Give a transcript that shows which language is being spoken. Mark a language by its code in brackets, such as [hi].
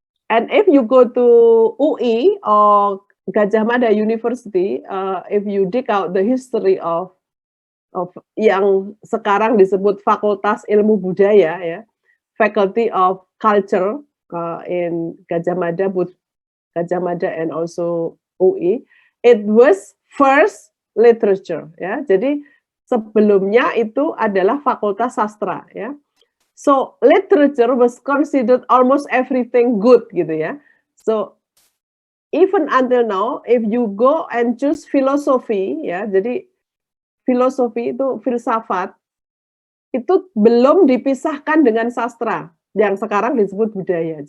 [en] And if you go to UI or Gajah Mada University, if you dig out the history of [id] yang sekarang disebut Fakultas Ilmu Budaya, [en] ya, Faculty of Culture in Gadjah Mada, both Gadjah Mada and also UI. It was first literature, ya. [id] Jadi sebelumnya itu adalah Fakultas Sastra, ya. [en] So literature was considered almost everything good, gitu ya. So even until now, if you go and choose philosophy, [id] ya, jadi filosofi itu filsafat itu belum dipisahkan dengan sastra yang sekarang disebut budaya.